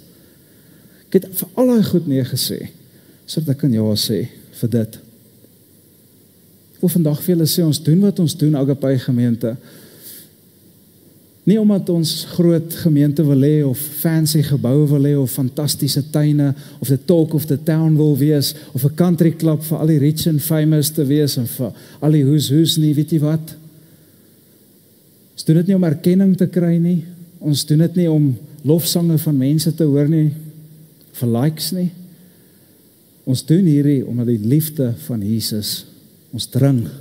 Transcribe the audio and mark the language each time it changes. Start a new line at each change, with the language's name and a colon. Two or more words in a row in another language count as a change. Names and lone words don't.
Afrikaans: Ek het vir al daai goed nee gesê, sodat ek kan ja sê vir dit. Ek wil vandag vir julle sê, ons doen wat ons doen, Agape gemeente, Nie omdat ons groot gemeente wil hê, of fancy geboue wil hê, of fantastiese tuine, of
English: the talk of the town
Afrikaans: wil wees, of 'n
English: country club
Afrikaans: vir al die
English: rich and famous
Afrikaans: te wees, en vir al die hoes nie, weet jy wat? Ons doen dit nie om erkenning te kry nie, ons doen dit nie om lofsange van mense te hoor nie, vir likes nie. Ons doen hierdie omdat die liefde van Jesus ons dring.